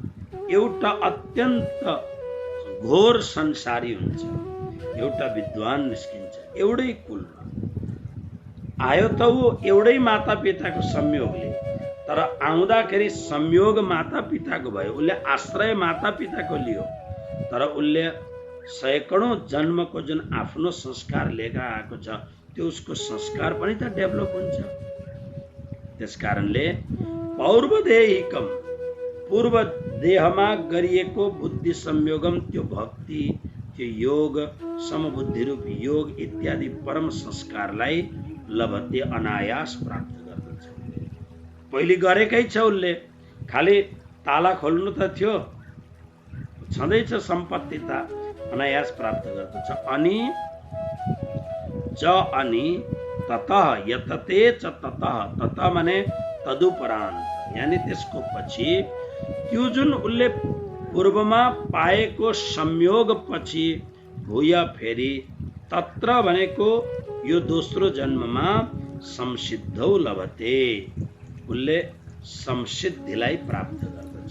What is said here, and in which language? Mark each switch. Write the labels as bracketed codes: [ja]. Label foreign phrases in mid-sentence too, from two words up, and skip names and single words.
[ne] एउटा अत्यन्त घोर संसारी हुन्छ, एउटा विद्वान निस्किन्छ, एउटै कुलमा आयो त ऊ एउटै माता पिताको संयोगले, तर आउँदाखेरि संयोग माता पिताको भयो, उसले आश्रय माता पिताको लियो, तर उसले सैकडौं जन्मको जुन आफ्नो संस्कार लिएर आएको छ त्यो उसको संस्कार पनि त डेभलप हुन्छ। त्यसकारणले पौर्वदेहिकम, पूर्व देहमा गरिएको बुद्धि संयोगम, त्यो भक्ति, त्यो योग, समबुद्धि रूप योग इत्यादि परम संस्कारलाई लभते, अनायास प्राप्त गर्दछ। पहिले गरेकै छ उसले, खाली ताला खोल्नु त थियो, छँदैछ सम्पत्ति त अनायास प्राप्त गर्दछ। अनि [sa] ततः यतते च ततः [ne] माने तदुपरान्त, यानी त्यसको पछि त्यो जुन उसले पूर्वमा पाएको संयोग पछि भूय फेरि तत्र भनेको यो दोस्रो जन्ममा [sa] संसिद्धौ लभते, [ne] उसले संसिद्धिलाई प्राप्त गर्दछ।